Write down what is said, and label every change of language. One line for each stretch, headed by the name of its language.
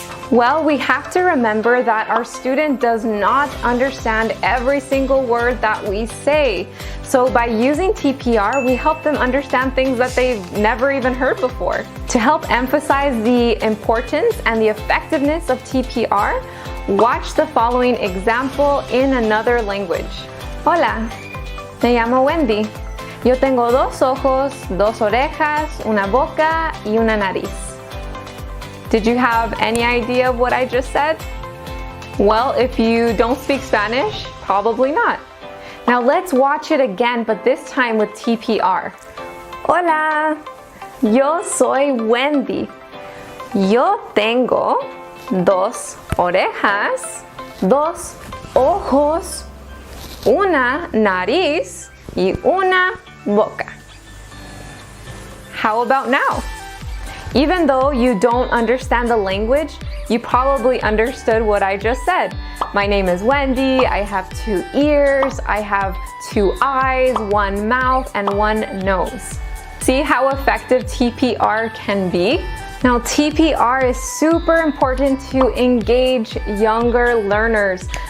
English: Well, we have to remember that our student does not understand every single word that we say. So by using TPR, we help them understand things that they've never even heard before. To help emphasize the importance and the effectiveness of TPR, watch the following example in another language.
Spanish: Hola, me llamo Wendy. Yo tengo dos ojos, dos orejas, una boca y una nariz.
English: Did you have any idea of what I just said? Well, if you don't speak Spanish, probably not. Now let's watch it again, but this time with TPR.
Spanish: Hola, yo soy Wendy. Yo tengo dos orejas, dos ojos, una nariz y una boca.
English: How about now? Even though you don't understand the language, you probably understood what I just said. My name is Wendy, I have two ears, I have two eyes, one mouth, and one nose. See how effective TPR can be? Now TPR is super important to engage younger learners.